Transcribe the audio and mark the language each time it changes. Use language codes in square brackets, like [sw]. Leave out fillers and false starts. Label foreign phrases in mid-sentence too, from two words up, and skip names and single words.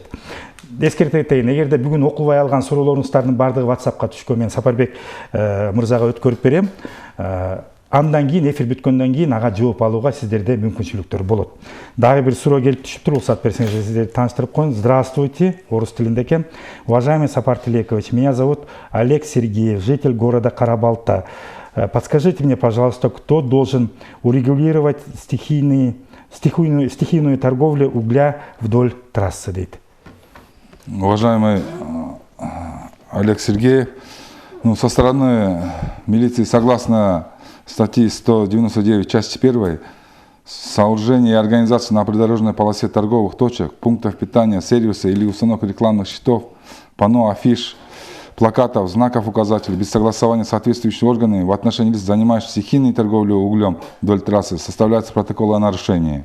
[ky] Эскерте кетейин, эгерде бүгүн окубай алган суроолоруңуздардын баардыгы WhatsAppка түшкөн, мен Сапарбек мырзага өткөрүп берем. Андан кийин эфир бүткөндөн кийин ага жооп алууга сиздерде мүмкүнчүлүктөр болот. Дагы бир суроо келип түшүптүр, уруксат берсеңиз сиздерди тааныштырып коеюн. Здравствуйте, орус тилинде экен. [ru] Уважаемый Сапар Тилекович, меня зовут Олег Сергеев, житель города Кара-Балта. Подскажите мне, пожалуйста, кто должен урегулировать стихийную торговлю угля вдоль трассы, дейт. Уважаемый Олег Сергеев, со стороны милиции, согласно статьи 199 части 1, сооружение и организация на придорожной полосе торговых точек, пунктов питания, сервиса или установок рекламных щитов, панно, афиш, плакатов, знаков, указателей без согласования с соответствующими органами в отношении лиц, занимающихся стихийной торговлей углем вдоль трассы, составляется протокол о нарушении.